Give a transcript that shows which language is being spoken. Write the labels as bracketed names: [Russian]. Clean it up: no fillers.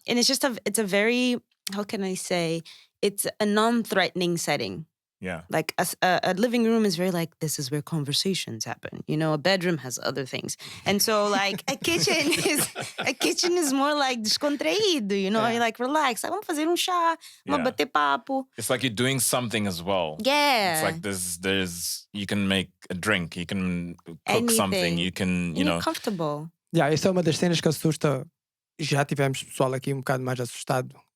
[English] And it's a very, how can I say, it's a non-threatening setting. Yeah. Like a living room is very like, this is where conversations happen. You know, a bedroom has other things. And so like a kitchen is more like descontraído, you know, you're like, relax. [Portuguese] Vamos fazer chá, vamos bater papo. [English] It's like you're doing something as well. Yeah. It's like there's you can make a drink, you can cook Anything. something, you can, you know. You're comfortable. [Portuguese] Yeah, isso é uma das cenas que assusta. Já tivemos pessoal aqui um bocado mais assustado.